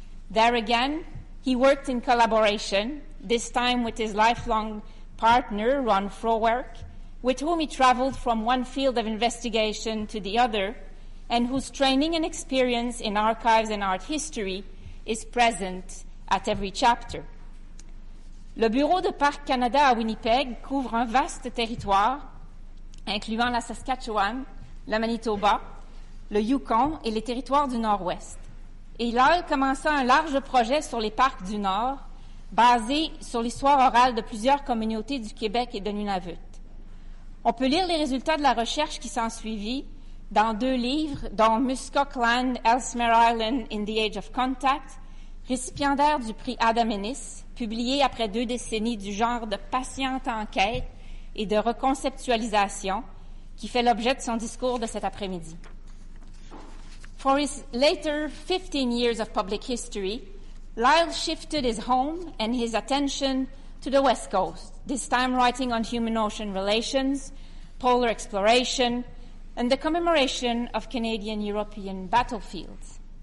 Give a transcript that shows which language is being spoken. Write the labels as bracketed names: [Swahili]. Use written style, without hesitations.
[English] There again, he worked in collaboration, this time with his lifelong partner, Ron Frowerk, with whom he traveled from one field of investigation to the other, and whose training and experience in archives and art history is present at every chapter. [French] Le bureau de Parcs Canada à Winnipeg couvre un vaste territoire, incluant la Saskatchewan, le Manitoba, le Yukon et les territoires du Nord-Ouest. Et Lyle commença un large projet sur les parcs du Nord, basé sur l'histoire orale de plusieurs communautés du Québec et de Nunavut. On peut lire les résultats de la recherche qui s'ensuivit dans 2 livres, dont Muskoka Land, Ellesmere Island in the Age of Contact, récipiendaire du prix Adam Ennis, publié après 2 décennies du genre de patiente enquête et de reconceptualisation, qui fait l'objet de son discours de cet après-midi. [English] For his later 15 years of public history, Lyle shifted his home and his attention to the West Coast, this time writing on human-ocean relations, polar exploration, and the commemoration of Canadian-European battlefields.